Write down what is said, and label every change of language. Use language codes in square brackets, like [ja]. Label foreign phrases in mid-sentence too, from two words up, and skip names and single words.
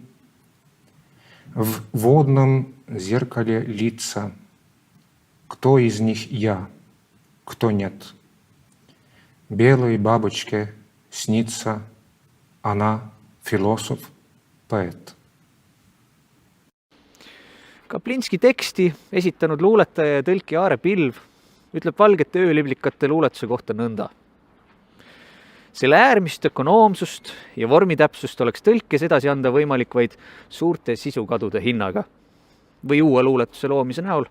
[ru] В водном зеркале лица. Кто из них я, кто нет? Белой бабочке снится она, философ, поэт. [et] Kaplinski teksti esitanud luuletaja ja tõlki Aare Pilv ütleb valgete ööliblikate luuletuse kohta nõnda. Selle äärmist ökonoomsust ja vormitäpsust oleks tõlkes edasi anda võimalik vaid suurte sisukadude hinnaga või uue luuletuse loomise näol.